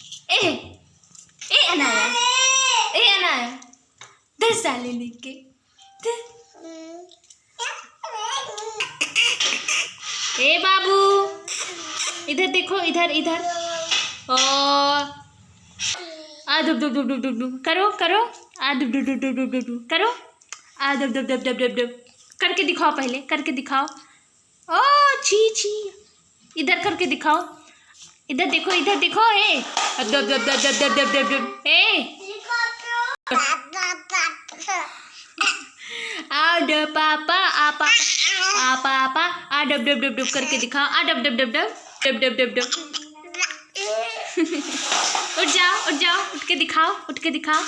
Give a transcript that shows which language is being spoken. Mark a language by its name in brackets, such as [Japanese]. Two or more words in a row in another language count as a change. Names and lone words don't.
[Hindi] ए अनाया, ए अनाया, 10 साले लिख के। ए बाबू इधर देखो, इधर इधर। ओ आ दुब दुब दुब दुब दुब करो करो, आ दुब दुब दुब दुब दुब दुब करो, आ दुब दुब दुब दुब दुब दुब करके दिखाओ, पहले करके दिखाओ। ओ छी छी, इधर करके दिखाओ, इधर देखो, इधर देखो। ए दब दब दब दब दब दब दब दब। ए आ ड पापा, आ पापा, आ पापा, आ डब डब डब डब करके दिखाओ, आ डब डब डब डब डब डब डब डब। उठ जाओ, उठ जाओ, उठ के दिखाओ, उठ के दिखाओ।